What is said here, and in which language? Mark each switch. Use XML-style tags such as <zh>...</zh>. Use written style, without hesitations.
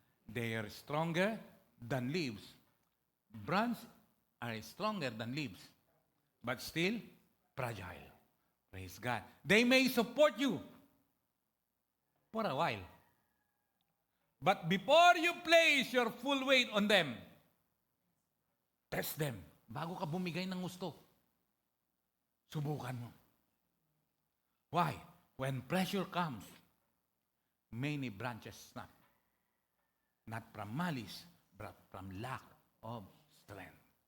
<en>They are stronger than leaves. Branches are stronger than leaves, but still fragile. Praise God. They may support you for a while. But before you place your full weight on them, test them.</en> <tl>Bago ka bumigay ng gusto, subukan mo.</tl> <en>Why? When pressure comes, many branches snap. Not from malice, but from lack of strength.</en>